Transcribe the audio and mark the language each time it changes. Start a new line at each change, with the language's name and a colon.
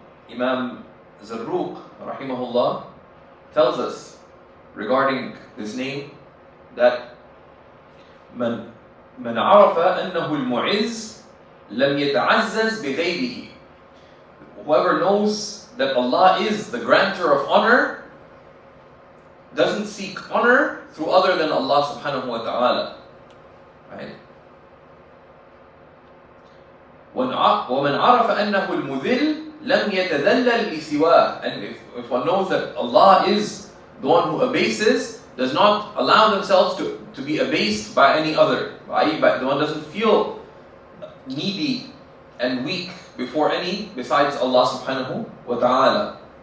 English: Imam Zarruq, rahimahullah, tells us regarding this name that
Arabic: من عرف أنه المعز لم يتعزز بغيره.
English: Whoever knows that Allah is the grantor of honor doesn't seek honor through other than Allah subhanahu wa ta'ala. Right?
Arabic: ومن عرف أنه المذل لم يتذلل لسواه.
English: And if one knows that Allah is the one who abases, does not allow themselves to be abased by any other. The one doesn't feel needy and weak before any besides Allah subhanahu wa ta'ala.